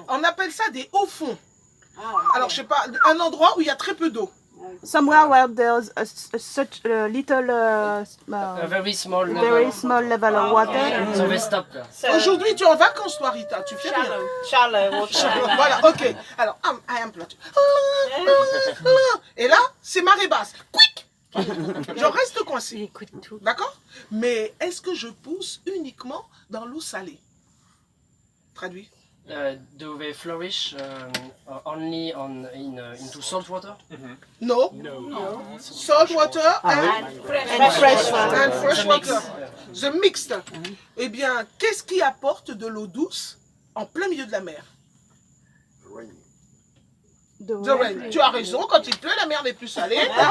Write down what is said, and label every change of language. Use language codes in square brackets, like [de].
[fr] on appelle ça des hauts fonds. Alors, je sais pas, un endroit où il y a très peu d'eau. [en] Somewhere where there's such a little, A very small level. very small level of water. So they stop there. [fr] Aujourd'hui, tu es en vacances, toi, Rita. Tu fais rien. [en] Shallow water. [fr] Voilà, ok. Alors, [en] I am plantule. [fr] Et là, c'est marée basse. Quick. Je reste coincé. D'accord? Mais est-ce que je pousse uniquement dans l'eau salée? Traduit. [en] Do they flourish only into salt water? No. Salt water and fresh water. The mixed. [fr] Eh bien, qu'est-ce qui apporte de l'eau douce en plein milieu de la mer? [en] The rain. [fr] Tu as raison, quand il pleut, la mer n'est plus salée.